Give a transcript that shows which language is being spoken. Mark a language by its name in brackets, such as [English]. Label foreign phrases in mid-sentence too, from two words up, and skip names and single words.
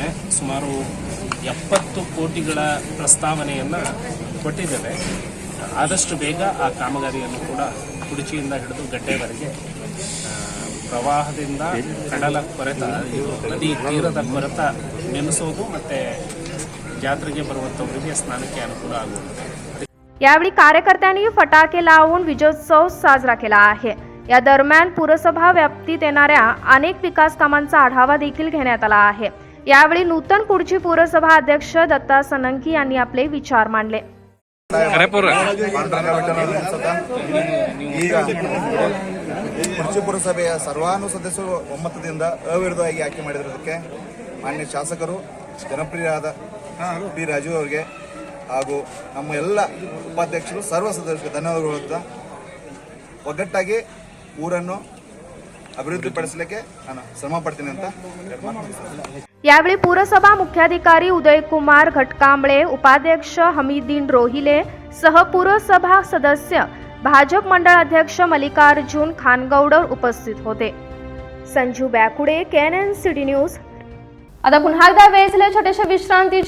[Kannada] ಸುಮಾರು 70 ಕೋಟಿಗಳ ಪ್ರಸ್ತಾವನೆಯನ್ನು ಕೊಟ್ಟಿದ್ದೇನೆ. ಆದಷ್ಟು ಬೇಗ ಆ ಕಾಮಗಾರಿಯನ್ನು ಕೂಡ ಕುಡಚಿಯಿಂದ ಹಿಡಿದು ಗಡ್ಡೆವರೆಗೆ ಪ್ರವಾಹದಿಂದ ಕಡಲ ಕೊರೆತ ನದಿ ತೀರದ ಕೊರೆತ ನಿಲ್ಲಿಸೋದು ಮತ್ತು ಜಾತ್ರೆಗೆ ಬರುವಂಥವರಿಗೆ ಸ್ನಾನಕ್ಕೆ ಅನುಕೂಲ ಆಗುತ್ತದೆ. [Marathi] यावेळी कार्यकर्त्यांनी फटाके लावून विजयोत्सव साजरा केला आहे. या दरम्यान पुरसभा व्याप्तीत येणाऱ्या अनेक विकास कामांचा आढावा देखील घेण्यात आला आहे. यावेळी नूतन कुडची पुरसभा अध्यक्ष दत्ता सनंकी यांनी आपले विचार मांडले. [Kannada] ಈಗ ಕುರ್ಚಿ ಪುರಸಭೆಯ ಸರ್ವಾನು ಸದಸ್ಯರು ಒಮ್ಮತದಿಂದ ಅವಿರೋಧವಾಗಿ ಆಯ್ಕೆ ಮಾಡಿರೋದಕ್ಕೆ ಮಾನ್ಯ ಶಾಸಕರು ಜನಪ್ರಿಯರಾದ ಪಿ ರಾಜೀವ್ ಅವರಿಗೆ ಹಾಗೂ ನಮ್ಮ ಎಲ್ಲ ಉಪಾಧ್ಯಕ್ಷರು ಸರ್ವ ಸದಸ್ಯರಿಗೆ ಧನ್ಯವಾದಗಳು ಹೇಳ್ತಾ ಒಗ್ಗಟ್ಟಾಗಿ ಊರನ್ನು ಅಭಿವೃದ್ಧಿಪಡಿಸಲಿಕ್ಕೆ ನಾನು ಶ್ರಮ ಪಡ್ತೀನಿ ಅಂತ [Marathi] यावेळी पुरसभा मुख्याधिकारी उदयकुमार घटकांबळे, उपाध्यक्ष हमीद्दीन रोहिले सह पुरसभा सदस्य भाजप मंडळ अध्यक्ष मल्लिकार्जुन खानगौडर उपस्थित होते. संजू बॅकुडे, केएनएन सिटी न्यूज. आता पुन्हा एकदा वेळ झाली छोट्याशा विश्रांतीची.